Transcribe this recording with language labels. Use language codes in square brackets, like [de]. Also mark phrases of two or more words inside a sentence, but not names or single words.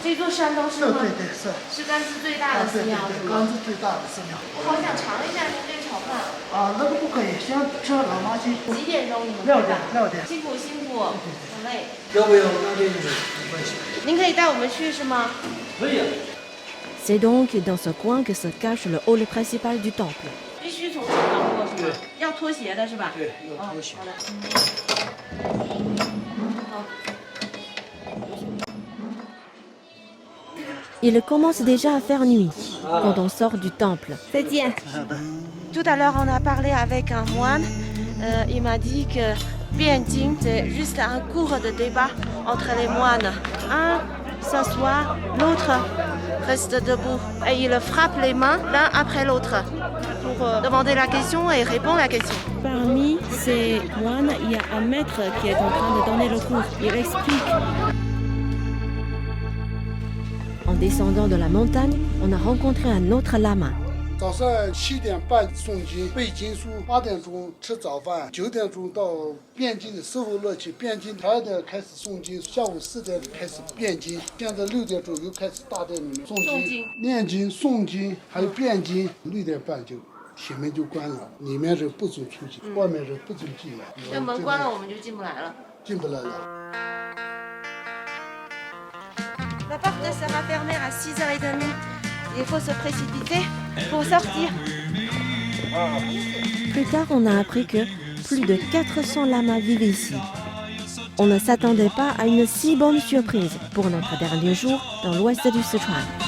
[zh] 这座山都是吗？对对对，是。是甘孜最大的寺庙是吗？甘孜最大的寺庙。我好想尝一下您这炒饭。啊，那个不可以，先吃喇嘛鸡。几点钟你们 6 开点，6点。辛苦辛苦，很累。要不要那边没关系。您可以带我们去是吗？可以。 [fr] C'est donc dans ce coin que se cache le hall principal du temple. [zh] 必须从这绕过是吗？要脱鞋的是吧？对，要脱鞋。好的。好。 [fr] Il commence déjà à faire nuit quand on sort du temple. Tout à l'heure, on a parlé avec un moine. Il m'a dit que Bianjing, c'est juste un cours de débat entre les moines. Un s'assoit, l'autre reste debout. Et il frappe les mains l'un après l'autre pour demander la question et répondre à la question. Parmi ces moines, il y a un maître qui est en train de donner le cours. Il explique. En descendant de la montagne, on a rencontré un autre lama. [zh] 早上7点半诵经背经书，8点钟吃早饭，9点钟到辩经的师傅那去辩经，12点开始诵经，下午4点开始辩经，现在6点左右开始大殿里面诵经、念经、诵经，还有辩经，6点半就铁门就关了，里面人不准出去，外面人不准进来。这门关了，我们就进不来了。进不来了。 [fr] La porte sera fermée à 6h30. Il faut se précipiter pour sortir. Plus tard, on a appris que plus de 400 lamas vivent ici. On ne s'attendait pas à une si bonne surprise pour notre dernier jour dans l'ouest du Sichuan.